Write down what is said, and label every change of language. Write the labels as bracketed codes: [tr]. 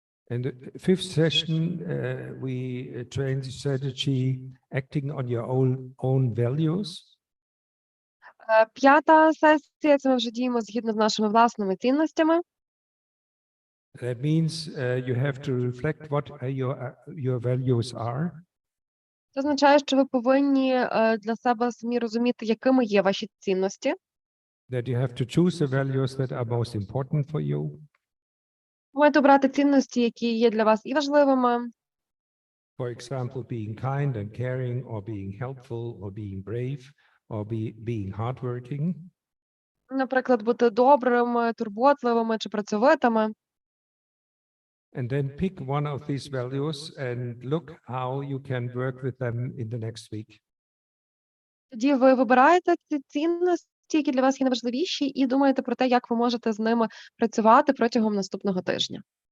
[en] In the fifth session, we train the strategy acting on your own values. [uk] П'ята сесія – це ми вже діємо згідно з нашими власними цінностями. [en] That means you have to reflect what your values are. [uk] Це означає, що ви повинні для себе самі розуміти, якими є ваші цінності. [en] That you have to choose the values that are most important for you. [uk] Ви маєте обрати цінності, які є для вас і важливими. [en] For example, being kind and caring, or being helpful, or being brave, or being hardworking. [uk] Наприклад, бути добрими, турботливими чи працьовитими. [en] and then pick one of these values and look how you can work with them in the next week. [uk] Тоді ви вибираєте ці цінності, які для вас є найважливіші, і думаєте про те, як ви можете з ними працювати протягом наступного тижня.